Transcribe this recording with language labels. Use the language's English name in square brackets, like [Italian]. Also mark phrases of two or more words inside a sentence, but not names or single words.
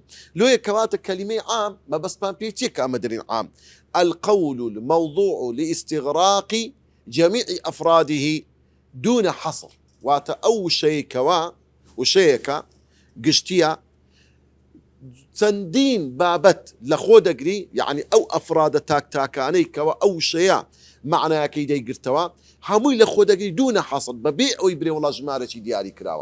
[Central Kurdish] لۆیە کەواتە کەلیمەی عام مەبەستمان پێچیە کە ئەمە دەرین عام، [Arabic] القول الموضوع لاستغراق جميع أفراده دون حصر، [Central Kurdish] واتە ئەو وشەیە کەوا وشەیەکە گشتیە چەندین بابەت لە خۆ دەگری، یعنی ئەو ئەفرادە تاکتاکانەی کەەوە ئەو شەیە معنایەکەی دەیگرتەوە هەمووی لە خۆ دەگری [Arabic] دوونە حەسڵ [Central Kurdish] بەبێ ئەوەی برێ وڵا ژمارەی دیاری کراوە.